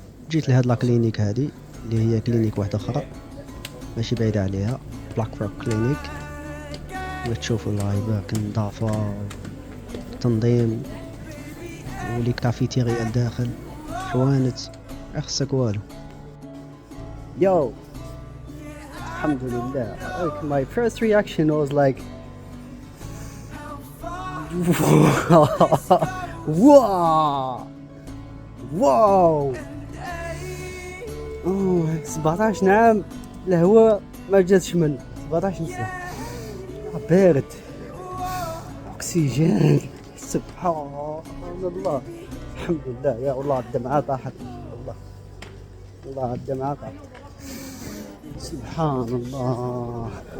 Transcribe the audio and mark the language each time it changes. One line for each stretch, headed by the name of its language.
Arabic: جيت لهاد لا كلينيك هادي اللي هي كلينيك واحده اخرى ماشي بعيده عليها، بلاك روك كلينيك. وتشوفوا الله يبارك النظافه، التنظيم، ولي كافيتيريا الداخل، حوانت، خصك والو.
English: Yo, alhamdulillah. Like my first reaction was like, wow, wow.
Arabic: 17 عام الهواء ما جاتش منه، 17 سنة بارد، اكسجين، سبحان الله. الحمد لله يا الله، الدمعة طاحت، والله الدمعة طاحت، سبحان الله.